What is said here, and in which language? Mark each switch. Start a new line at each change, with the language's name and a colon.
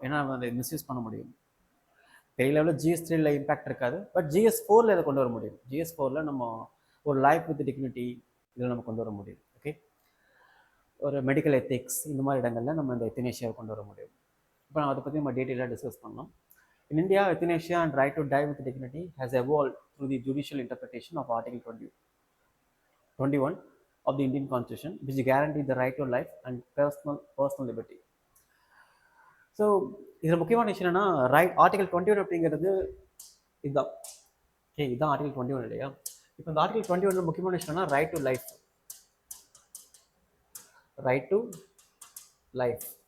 Tamil: ஏன்னா நம்ம அதை மிஸ்யூஸ் பண்ண முடியும். பெரிய லெவலில் GS3ல இம்பாக்ட் இருக்காது. பட் GS4ல இதை கொண்டு வர முடியும். GS4ல நம்ம ஒரு லைஃப் வித் டிக்னிட்டி இதில் நம்ம கொண்டு வர முடியும். ஓகே. ஒரு மெடிக்கல் எத்திக்ஸ் இந்த மாதிரி இடங்களில் நம்ம இந்த எத்தனேஷியாவை கொண்டு வர முடியும். இப்போ நம்ம அதை பற்றி நம்ம டீட்டெயிலாக டிஸ்கஸ் பண்ணோம்.
English: In India, euthanasia and right to die with dignity has evolved through the judicial interpretation of Article 21 of the Indian Constitution, which guarantees the right to life and personal liberty.
Tamil: So இதில் முக்கியமான விஷயம் என்னன்னா, article 21 அப்படிங்கிறது இதுதான். Okay, இதுதான் article 21 இல்லையா? இப்போ இந்த ஆர்டிகல் 21 முக்கியமான விஷயம் என்னன்னா right to life. Right to life.